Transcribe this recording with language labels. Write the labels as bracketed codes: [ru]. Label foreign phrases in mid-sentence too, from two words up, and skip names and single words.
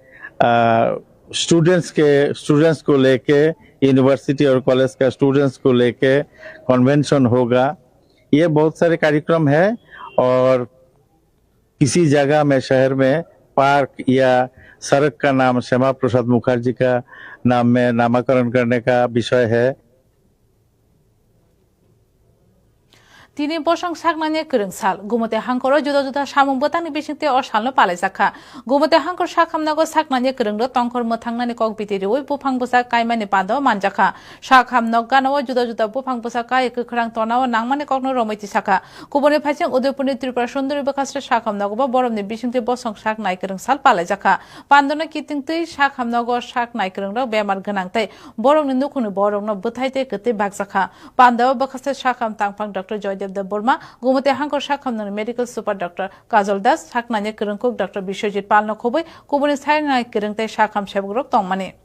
[hi] स्टूडेंट्स को लेके यूनिवर्सिटी और कॉलेज का स्टूडेंट्स को लेके कन्वेंशन होगा। ये बहुत सारे कार्यक्रम है और किसी जगह में शहर में पार्क या सड़क का नाम श्यामा प्रसाद मुखर्जी का नाम में नामकरण करने का विषय है। [trp] तिनी बसंग सागनानि करंसाल गुमते हांकर जुदा जुदा सामुं बोतांनि बिसिंते असालनो पालायजाखा गुमते हांकर साखामनागो सागनानि करंदो तंखर मोथांनानि कक बितिरिवै बुफां बोसा कायमानि पादो मानजाखा साखामनग गानाव जुदा जुदा बुफां बोसा काय गोख्रां तनाव नांमानि ककनो रमैति साखा गुबुननि फाइसिं उदयपुरनि त्रिपुरा सुन्दरी बखास्रे साखामनगबो बरमनि बिसिंते बसंग सागनाय करंसाल पालायजाखा पान्दनो कितिंतै साखामनगो सागनाय करंदो बेमार गोनांतै बरमनि नुखुनि बरमनो बोथायते गते बागजाखा पान्दो बखास्रे साखाम तांफां डॉक्टर जय देव बर्मा गुमते हांकर साखामनानि [en] medical super [trp] डॉक्टर काजल दास साखनानि करंकुक डॉक्टर विश्वजित पालनो खोबै कुबुनि सायनाय करंतै साखाम सेबग्रक तंमानि